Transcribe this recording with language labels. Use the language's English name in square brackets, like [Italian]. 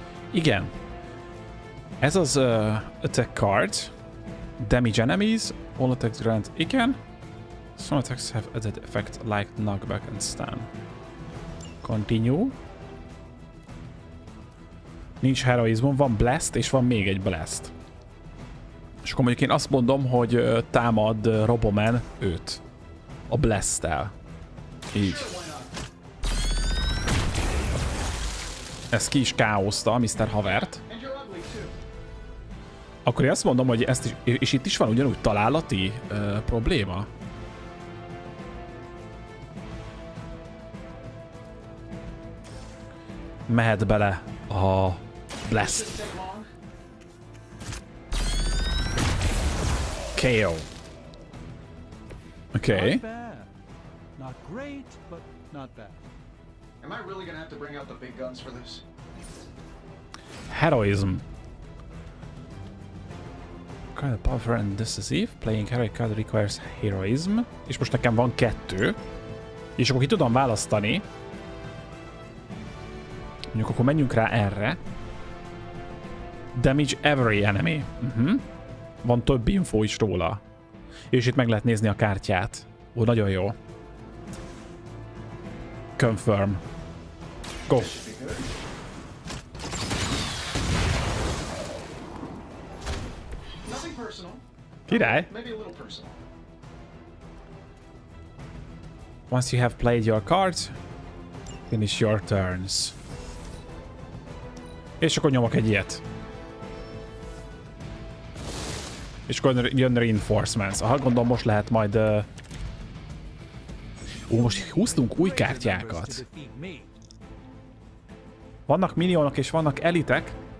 [Hungarian] Igen. Ez az [English] attack card. Damage enemies. All attacks grant. [Hungarian] Igen. [English] Some attacks have added effect like knockback and stun. Continue. [Hungarian] Nincs heroizmum, van blast és van még egy blast. És akkor mondjuk én azt mondom, hogy támad Roboman őt. A blast-tel. Így. Ez ki is káoszta Mr. Havert. Akkor én azt mondom, hogy ezt is, és itt is van ugyanúgy találati probléma. Mehet bele a blast. [English] KO. Okay. Not bad. Not great, but not bad. Am I really gonna have to bring out the big guns for this? Heroism. Kind of powerful and decisive. Playing heroic card requires heroism. [Hungarian] És most nekem van 2. És akkor ki tudom választani. Mondjuk akkor menjünk rá erre. [English] Damage every enemy. [Hungarian] Van több info is róla. És itt meg lehet nézni a kártyát. Ó, nagyon jó. [English] Confirm. Go. [Hungarian] Király. [English] Once you have played your cards, finish your turns. [Hungarian] És akkor nyomok egy ilyet. És akkor jön reinforcements. Aha, gondolom most lehet majd... most húztunk új kártyákat. Vannak minionok és vannak elitek.